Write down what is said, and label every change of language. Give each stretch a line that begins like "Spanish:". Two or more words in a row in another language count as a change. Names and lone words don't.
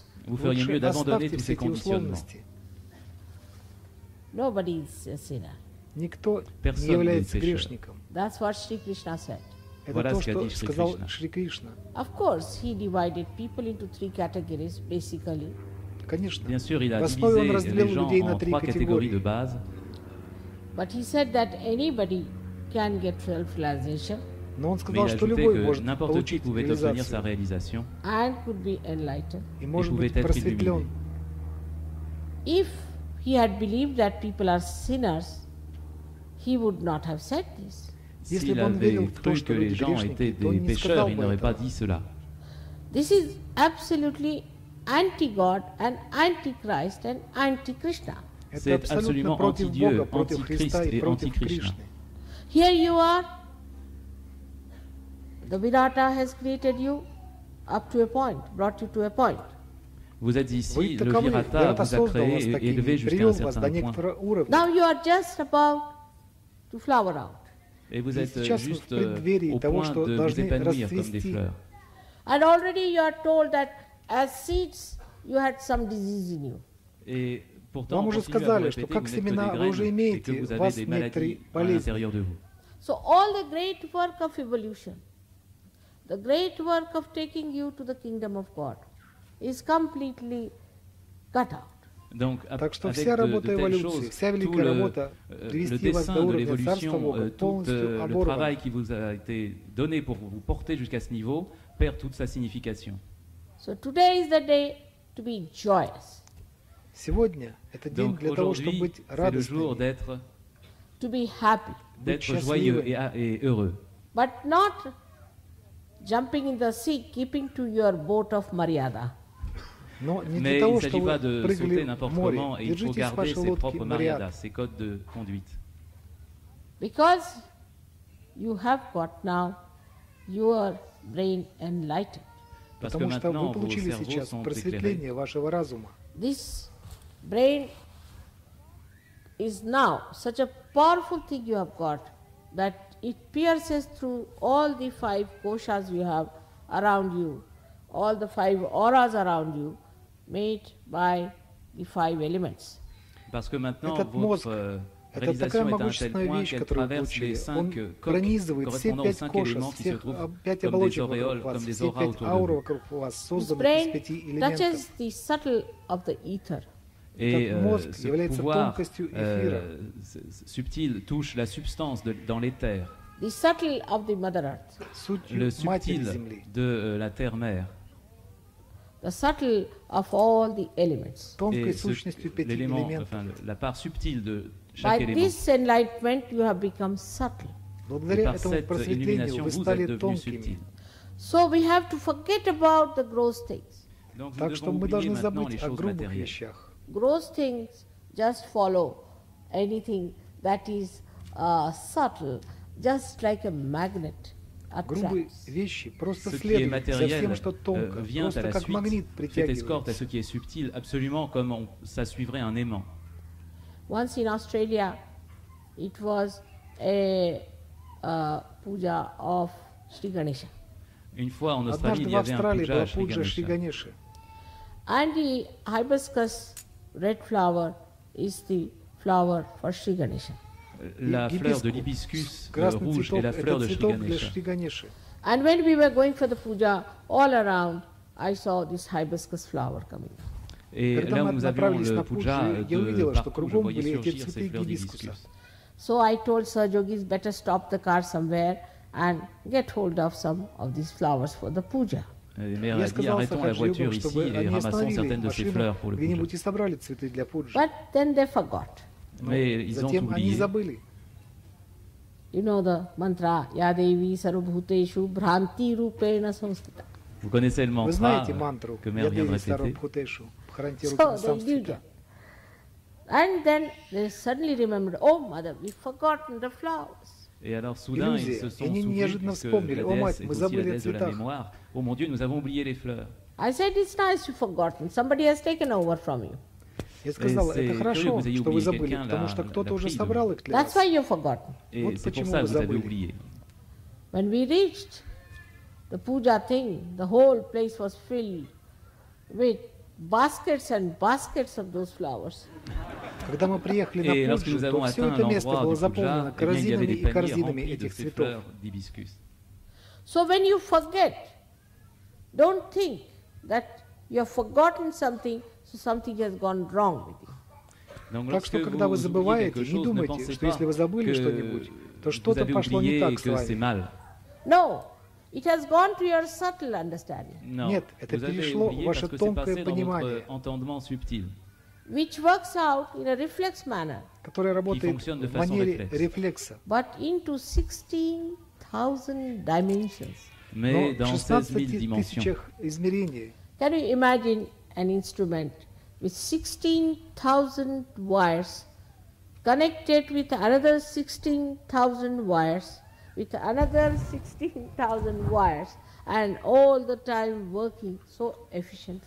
French: Vous feriez mieux
Russian: Лучше
French: d'abandonner
Russian: оставьте
French: tous
Russian: все
French: ces
Russian: эти
French: conditionnements.
Russian: условности.
English: Nobody is a sinner.
Russian: Никто не
French: Personne
Russian: является
French: n'est pécheur.
Russian: грешником.
English: That's what Shri Krishna said.
Russian: Это
French: Voilà
Russian: то,
French: ce qu'a
Russian: что
French: dit Шри
Russian: сказал Кришна. Шри Кришна.
English: Of course, he divided people into three categories, basically.
Russian: Конечно.
French: Bien sûr, il a
Russian: В основе он
French: divisé
Russian: разделил
French: les gens
Russian: людей на
French: en
Russian: три
French: trois catégories de
Russian: категории.
French: base.
English: But he said that anybody can get self-realization
Russian: Но он
French: Mais
Russian: сказал,
French: il a
Russian: что
French: ajouté
Russian: любой
French: que
Russian: может
French: n'importe qui
Russian: получить
French: pouvait obtenir sa
Russian: реализацию
French: réalisation
English: and could be enlightened.
Russian: и может
French: pouvait
Russian: быть
French: être
Russian: просветлен.
English: If he had believed that people are sinners, he would not have said this.
Russian: Если
French: S'il
Russian: бы он верил
French: avait
Russian: в то,
French: cru
Russian: что
French: que les
Russian: люди
French: gens étaient
Russian: грешники, то он
French: des
Russian: не сказал
French: pécheurs, il
Russian: бы
French: n'aurait pas
Russian: этого.
French: dit cela.
English: This is absolutely anti-God and anti-Christ and anti-Krishna.
Russian: Это
French: C'est
Russian: абсолютно
French: absolument
Russian: против
French: anti-Dieu,
Russian: Бога, против Христа
French: anti-Christ
Russian: и
French: et
Russian: против
French: anti-Krishna.
Russian: Кришны.
English: Here you are, the Virata has created you up to a point, brought you to a point.
French: Vous êtes
Russian: Вы
French: ici, le
Russian: таковы,
French: Virata
Russian: Вирата
French: vous a
Russian: создал вас
French: créé et
Russian: такими,
French: élevé jusqu'à
Russian: привел
French: un
Russian: вас до
French: certain point.
Russian: некоторого уровня.
English: Now you are just about to flower out.
French: Et vous
Russian: И
French: êtes
Russian: сейчас вы в
French: juste
Russian: преддверии
French: au
Russian: того,
French: point
Russian: что
French: de vous
Russian: должны
French: épanouir comme des
Russian: расцвести.
French: fleurs.
English: And already you are told that as seeds you had some disease in you.
French: Et pourtant,
Russian: Вам
French: on
Russian: уже
French: continue à vous
Russian: сказали, что
French: répéter
Russian: как
French: que vous n'êtes que
Russian: семена
French: des
Russian: вы уже
French: graines et
Russian: имеете,
French: que vous
Russian: у
French: avez
Russian: вас
French: des
Russian: некоторые
French: maladies à
Russian: болезни.
French: l'intérieur de vous.
English: So all the great work of evolution, the great work of taking you to the kingdom of God is completely cut out.
French: Donc,
Russian: Так что
French: avec
Russian: вся
French: de
Russian: работа
French: telles
Russian: эволюции,
French: choses,
Russian: вся
French: tout
Russian: великая
French: le,
Russian: работа
French: le
Russian: привести вас
French: dessin
Russian: до
French: de
Russian: уровня Царства
French: l'évolution,
Russian: Бога
French: tout
Russian: полностью
French: le
Russian: оборван.
French: travail qui vous a été donné pour vous porter jusqu'à ce niveau perd toute sa signification.
English: So today is the day to be joyous,
Russian: Сегодня это день
French: Donc
Russian: для того, чтобы
French: aujourd'hui,
Russian: быть
French: c'est le jour
Russian: радостными,
English: to be happy,
French: d'être
Russian: счастливым.
French: joyeux et heureux.
English: but not jumping in the sea, keeping to your boat of Maryada.
Russian: но не
French: Mais
Russian: для
French: il
Russian: того,
French: ne s'agit
Russian: чтобы
French: pas de sauter
Russian: прыгали в
French: n'importe
Russian: море.
French: comment et il faut
Russian: Держитесь
French: garder
Russian: вашей
French: ses
Russian: лодки
French: propres
Russian: Мариада,
French: mariadas, ses codes de conduite.
English: Because you have got now your brain enlightened.
French: Parce que
Russian: потому что
French: maintenant,
Russian: вы
French: vos
Russian: получили
French: cerveaux
Russian: сейчас
French: sont éclairés.
Russian: просветление вашего разума.
English: This brain is now such a powerful thing you have got that it pierces through all the 5 koshas you have around you, all the 5 auras around you, made by the 5 elements.
French: Parce que maintenant,
Russian: Этот мозг,
French: votre
Russian: это такая
French: réalisation est à un tel
Russian: могущественная
French: point
Russian: вещь,
French: qu'elle
Russian: которую вы
French: traverse les
Russian: получили.
French: 5
Russian: Он
French: coques
Russian: пронизывает все
French: correspondant aux 5
Russian: 5 кошек,
French: éléments qui se
Russian: всех
French: trouvent
Russian: 5
French: comme des
Russian: оболочек
French: auréoles,
Russian: вокруг вас,
French: comme des
Russian: все
French: auras
Russian: 5
French: autour de
Russian: аур
French: vous.
Russian: вокруг вас,
English: This
Russian: созданы из
English: brain
Russian: 5 элементов.
English: touches the subtle of the ether.
French: Et
Russian: Этот мозг
French: ce
Russian: является
French: pouvoir
Russian: тонкостью эфира.
French: subtil touche la substance dans l'éther,
English: The subtle of the Mother Earth,
Russian: Сутью
French: le
Russian: Матери
French: subtil
Russian: Земли,
French: de la terre-mère,
English: the subtle of all the elements.
Russian: тонкой
French: et
Russian: сущностью 5
French: l'élément,
Russian: элементов.
French: enfin la part subtile de
English: By
French: chaque élément.
English: this enlightenment you have become subtle.
French: Et
Russian: Благодаря
French: par
Russian: этому
French: cette
Russian: просветлению
French: illumination,
Russian: вы
French: vous êtes
Russian: стали
French: devenu
Russian: тонкими.
French: subtil.
English: So we have to forget about the gross things.
French: Donc nous
Russian: Так что
French: devons
Russian: мы
French: oublier
Russian: должны
French: maintenant les
Russian: забыть о
French: choses
Russian: грубых
French: matérielles.
Russian: вещах.
English: Gross things just follow anything that is subtle, just like a magnet
Russian: Грубые
English: attracts.
Russian: вещи просто
French: Ce qui est
Russian: следуют за
French: matériel
Russian: всем, что тонко,
French: vient à
Russian: просто
French: la
Russian: как
French: suite,
Russian: магнит
French: fait escorte à ce
Russian: притягивается.
French: qui est subtil, absolument comme ça suivrait un aimant.
English: Once in Australia, it was a puja of Shri Ganesha.
French: Une fois en Australie,
Russian: Однажды
French: il
Russian: в
French: y avait un
Russian: Австралии
French: puja
Russian: была
French: à Shri
Russian: пуджа Шри
French: Ganesha.
Russian: Ганеши.
English: And the hibiscus red flower is the flower for Shri Ganesha.
French: la fleur de
Russian: гибискус.
French: l'hibiscus
Russian: Красный
French: rouge
Russian: цветок
French: et la — fleur
Russian: это
French: de Shri
Russian: цветок для
French: Ganesha.
Russian: Шри Ганеши.
English: And when we were going for the puja, all around I saw this hibiscus flower coming.
French: Et
Russian: Когда
French: là
Russian: мы
French: où nous avions
Russian: направились
French: le
Russian: на
French: puja,
Russian: пуджу, я
French: de
Russian: увидела, что
French: partout, je
Russian: кругом
French: voyais
Russian: были эти
French: surgir ces
Russian: цветы
French: fleurs
Russian: гибискуса.
French: d'hibiscus.
English: So I told Sir Yogis, better stop the car somewhere and get hold of some of these flowers for the puja.
French: Et le maire
Russian: Я
French: a dit
Russian: сказал
French: arrêtons la voiture
Russian: Сахаджи-йогам,
French: ici
Russian: чтобы
French: et
Russian: они
French: ramassons
Russian: остановили
French: certaines de ces
Russian: машину
French: fleurs pour le puja.
Russian: где-нибудь и собрали цветы для пуджи.
English: But then they forgot.
French: Mais ils ont
Russian: Затем они
French: oublié.
Russian: забыли.
English: You know the mantra,
Sanskrit: या देवी सर्वभूतेषु भ्रान्ति रूपेण संस्थिता.
French: Vous connaissez le
Russian: Вы
French: mantra
Russian: знаете мантру
French: que mère vient de
Sanskrit: «Ядеви
French: répéter.
Sanskrit: सर्वभूतेषु भ्रान्ति
English: So
Sanskrit: Рупина
English: they did
Sanskrit: Самстита».
English: that. And then they suddenly remembered, oh mother, we've forgotten the flowers.
French: Et alors soudain, ils
Russian: Иллюзия.
French: se sont
Russian: И они
French: souvenus,
Russian: неожиданно
French: puisque
Russian: вспомнили:
French: la
Russian: «О, мать,
French: déesse est
Russian: мы
French: aussi la
Russian: забыли о
French: déesse de la
Russian: цветах».
French: mémoire. Oh mon Dieu, nous avons oublié les fleurs.
English: I said, it's nice you've forgotten. Somebody has taken over from you.
Russian: Я сказала:
French: c'est
Russian: это
French: curieux,
Russian: хорошо,
French: vous ayez
Russian: что вы
French: oublié,
Russian: забыли,
French: quelqu'un
Russian: потому
French: l'a-
Russian: что кто-то
French: l'a
Russian: уже
French: pris de
Russian: собрал
French: vous.
Russian: их для
English: That's
Russian: вас.
English: why you've forgotten.
French: Et
Russian: Вот
French: c'est pour
Russian: почему
French: ça
Russian: вы
French: que vous avez
Russian: забыли.
French: oublié.
English: When we reached the puja thing, the whole place was filled with baskets and baskets of those flowers.
Russian: Когда мы приехали
French: Et
Russian: на
French: lorsque
Russian: пуджу,
French: nous
Russian: то
French: avons
Russian: все
French: atteint
Russian: это место
French: l'endroit
Russian: было
French: du
Russian: заполнено
French: puja, eh bien, il y avait
Russian: корзинами
French: des
Russian: и
French: paniers
Russian: корзинами
French: remplis de
Russian: этих
French: ces
Russian: цветов.
French: fleurs d'hibiscus.
English: So when you forget, don't think that you have forgotten something, so something has gone wrong with you.
French: Donc,
Russian: Так
French: lorsque
Russian: что, когда вы
French: oubliez
Russian: забываете,
French: quelque
Russian: не
French: chose, ne
Russian: думайте,
French: pensez
Russian: что
French: pas
Russian: если вы забыли
French: que
Russian: что-нибудь, то
French: vous
Russian: что-то
French: avez
Russian: пошло не
French: oublié
Russian: так
French: et
Russian: с
French: que c'est
Russian: вами.
French: mal.
English: No, it has gone to your subtle understanding,
French: Non,
Russian: Нет, это
French: vous avez
Russian: перешло
French: oublié
Russian: в ваше
French: parce que c'est
Russian: тонкое
French: passé dans
Russian: понимание.
French: votre entendement subtil.
English: which works out in a reflex manner,
Russian: которая работает
French: fonctionne de
Russian: в
French: façon
Russian: манере
French: réflexe.
Russian: рефлекса.
English: but into 16,000 dimensions.
French: Mais
Russian: Но в
French: dans 16 000
Russian: 16
French: dimensions.
Russian: тысячах измерений.
English: Can you imagine an instrument with 16,000 wires connected with another 16,000 wires, with another 16,000 wires, and all the time working so efficiently?